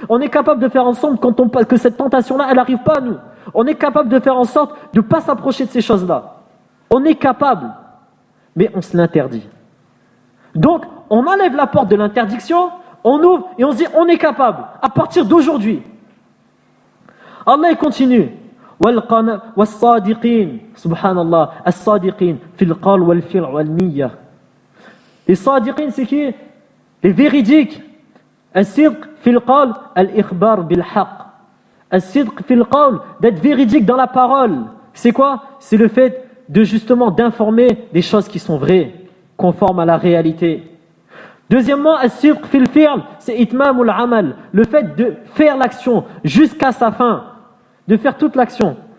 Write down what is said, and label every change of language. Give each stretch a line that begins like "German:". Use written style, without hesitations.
French: On est capable de faire en sorte que cette tentation-là, elle n'arrive pas à nous. On est capable de faire en sorte de ne pas s'approcher de ces choses-là. On est capable. Mais on se l'interdit. Donc, on enlève la porte de l'interdiction, on ouvre et on se dit on est capable à partir d'aujourd'hui. Allah il continue.
Arabic: والصادقين سبحان الله الصادقين في القول والفعل والنية.
French: Les صادقين c'est qui? Les véridiques.
Arabic: الصدق في القول الإخبار بالحق. الصدق في القول,
French: d'être véridique dans la parole. C'est quoi? C'est le fait de justement d'informer des choses qui sont vraies, conformes à la réalité. Deuxièmement,
Arabic: as-sidq fil fi'l,
French: c'est
Arabic: itmamul amal,
French: le fait de faire l'action jusqu'à sa fin, de faire toute l'action.